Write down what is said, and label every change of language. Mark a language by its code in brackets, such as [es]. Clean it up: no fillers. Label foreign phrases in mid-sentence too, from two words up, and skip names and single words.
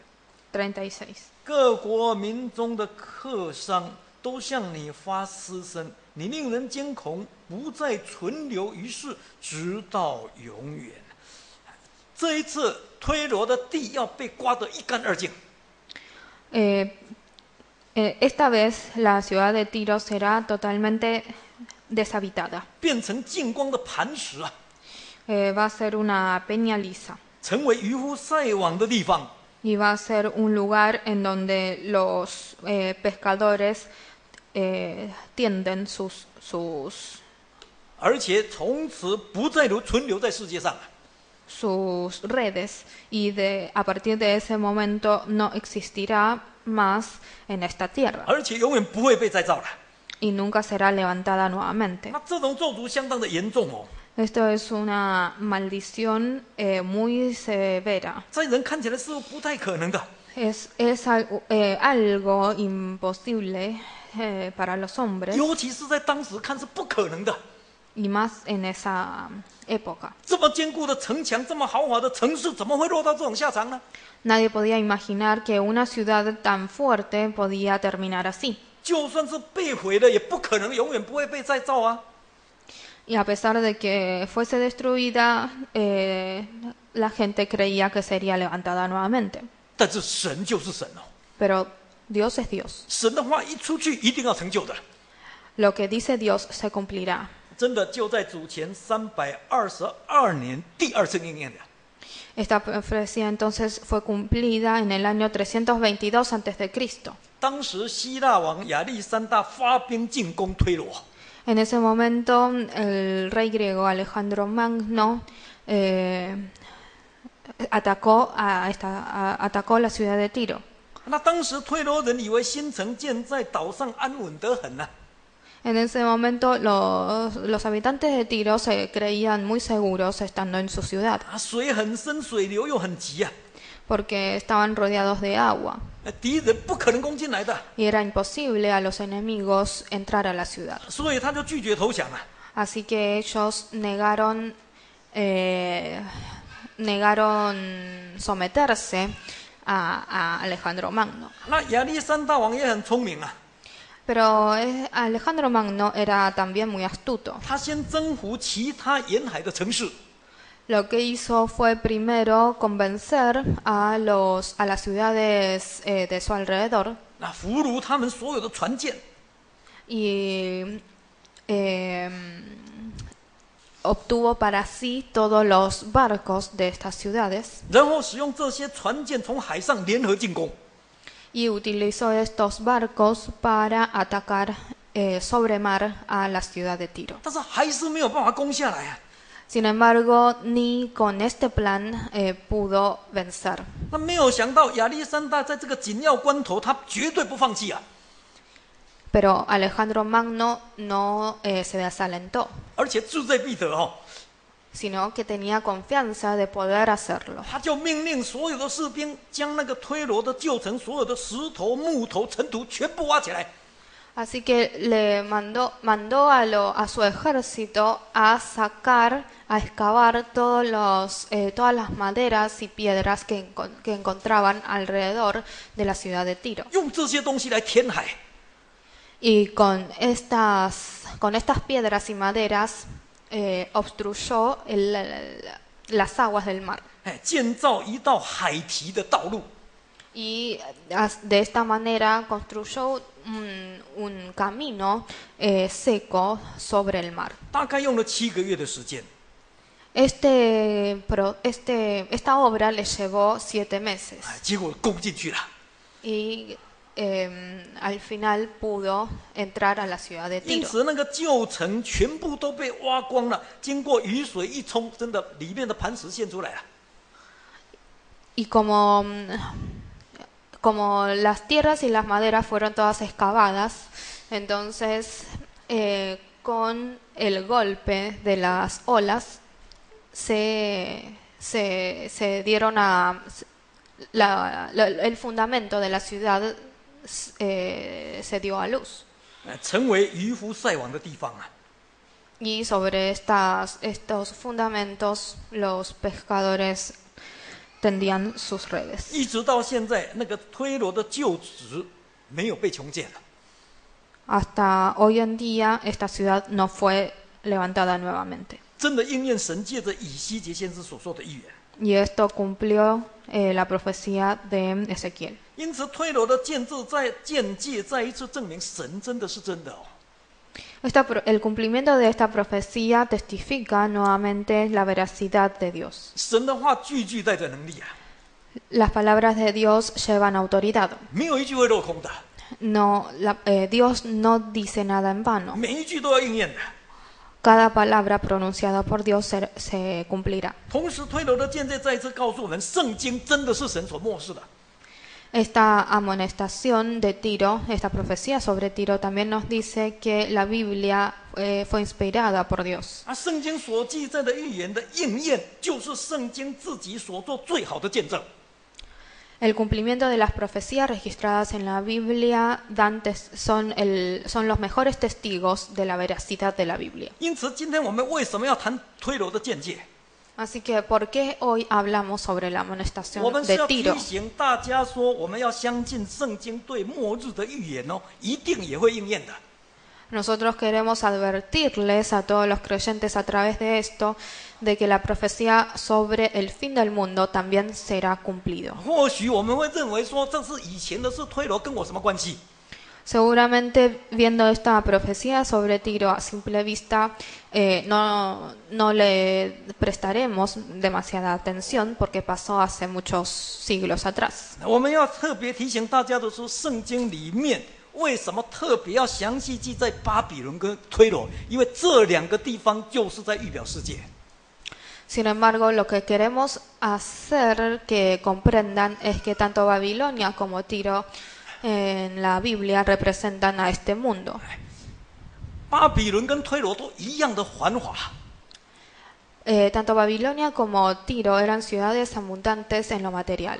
[zh] 36. 各国民中的客商都向你发私声，你令人惊恐，不再存留于世，直到永远。这一次推罗的地要被刮得一干二净。 [es] Esta vez la ciudad de Tiro será totalmente deshabitada. [zh] 变成净光的磐石啊， [es] Va a ser una peña lisa. [zh] 成为渔夫晒网的地方。 [es] Y va a ser un lugar en donde los pescadores tienden sus [zh] 而且从此不再存留在世界上啊。 [es] redes, y a partir de ese momento no existirá más en esta tierra [zh] 而且永远不会被再造了。 [es] y nunca será levantada nuevamente. [zh] 那这种咒诅相当的严重哦， [es] Esto es una maldición muy severa. [zh] 在人看起来是不太可能的。 [es] Es algo imposible para los hombres, [zh] 尤其是在当时看是不可能的。 [es] y más en esa época. [zh] 这么坚固的城墙，这么豪华的城市，怎么会落到这种下场呢？ [es] Nadie podía imaginar que una ciudad tan fuerte podía terminar así. [zh] 就算是被毁了，也不可能永远不会被再造啊！ [es] Y a pesar de que fuese destruida, la gente creía que sería levantada nuevamente. [zh] 但是神就是神哦， [es] Pero Dios es Dios. [zh] 神的话一出去，一定要成就的。 [es] Lo que dice Dios se cumplirá. [zh] 真的就在主前322年第二次应验的。 [es] Esta profecía entonces fue cumplida en el año 322 a.C. [zh] 当时希腊王亚历山大发兵进攻推罗， [es] En ese momento, el rey griego Alejandro Magno atacó la ciudad de Tiro. [zh] 那当时推罗人以为新城建在岛上安稳得很啊， [es] En ese momento, los habitantes de Tiro se creían muy seguros estando en su ciudad, [zh] 水很深，水流又很急啊， [es] porque estaban rodeados de agua [zh] 敌人不可能攻进来的， [es] y era imposible a los enemigos entrar a la ciudad. [zh] 所以他就拒绝投降啊。 [es] Así que ellos negaron someterse a Alejandro Magno. [zh] 那亚历山大王也很聪明啊， [es] Pero Alejandro Magno era también muy astuto. [zh] 他先征服其他沿海的城市， [es] Lo que hizo fue primero convencer a las ciudades de su alrededor [zh] 那俘虏他们所有的船舰， [es] y obtuvo para sí todos los barcos de estas ciudades [zh] 然后使用这些船舰从海上联合进攻。 [es] y utilizó estos barcos para atacar sobre mar a la ciudad de Tiro. [zh] 但是还是没有办法攻下来啊！ [es] Sin embargo, ni con este plan pudo vencer. [zh] 那没有想到亚历山大在这个紧要关头，他绝对不放弃啊！ [es] Pero Alejandro Magno no se desalentó, [zh] 而且志在必得哦， [es] sino que tenía confianza de poder hacerlo. [zh] 他就命令所有的士兵将那个推罗的旧城所有的石头、木头、尘土全部挖起来， [es] Así que le mandó a su ejército a sacar, a excavar todas las maderas y piedras que encontraban alrededor de la ciudad de Tiro. [zh] 用这些东西来填海。 [es] Y con estas piedras y maderas obstruyó las aguas del mar. [zh] 哎，建造一道海堤的道路。 [es] Y de esta manera construyó un camino seco sobre el mar. [zh] 大概用了7个月的时间。 [es] Esta obra le llevó 7 meses [zh] 哎，结果攻进去了。 [es] y al final pudo entrar a la ciudad de [zh] 因 [es] Tiro. [zh] 此，那个旧城全部都被挖光了。经过雨水一冲，真的里面的磐石现出来了。 [es] Y como las tierras y las maderas fueron todas excavadas, entonces con el golpe de las olas se dieron el fundamento de la ciudad se dio a luz. [zh] 成为渔夫晒网的地方啊！ [es] Y sobre estos fundamentos los pescadores tendían sus redes. [zh] 一直到现在，那个推罗的旧址没有被重建了。 [es] Hasta hoy en día esta ciudad no fue levantada nuevamente. [zh] 真的应验神借着以西结先知所说的预言。 [es] Y esto cumplió la profecía de Ezequiel. [zh] 因此，推罗的建界再一次证明神真的是真的哦。 [es] El cumplimiento de esta profecía testifica nuevamente la veracidad de Dios. [zh] 神的话句句带着能力啊， [es] Las palabras de Dios llevan autoridad. [zh] 没有一句会落空的， [es] Dios no dice nada en vano. [zh] 每一句都要应验的。 [es] Cada palabra pronunciada por Dios se cumplirá. [zh] 同时，推罗的见证再一次告诉我们，圣经真的是神所漠视的。 [es] Esta amonestación de Tiro, esta profecía sobre Tiro también nos dice que la Biblia fue inspirada por Dios. [zh] 圣经所记载的预言的应验，就是圣经自己所做最好的见证。 [es] El cumplimiento de las profecías registradas en la Biblia son los mejores testigos de la veracidad de la Biblia. [zh] 因此，今天我们为什么要谈推罗的见解？ [es] Así que, ¿por qué hoy hablamos sobre la [zh] 我 [es] amonestación [zh] 们是 [es] de [zh] 要提 [es] Tiro? [zh] 醒大家说，我们要相信圣经对末日的预言哦，一定也会应验的。 [es] Nosotros queremos advertirles a todos los creyentes a través de esto de que la profecía sobre el fin del mundo también será cumplido. [zh] 或许我们会认为说，这是以前的事，推罗跟我什么关系？ [es] Seguramente viendo esta profecía sobre Tiro a simple vista no le prestaremos demasiada atención porque pasó hace muchos siglos atrás. [zh] 我们要特别提醒大家的是，圣经里面为什么特别要详细记载巴比伦跟推罗？因为这两个地方就是在预表世界。 [es] Sin embargo, lo que queremos hacer que comprendan es que tanto Babilonia como Tiro en la Biblia representan a este mundo. [zh] 巴比伦跟推罗都一样的繁华， [es] Tanto Babilonia como Tiro eran ciudades abundantes en lo material.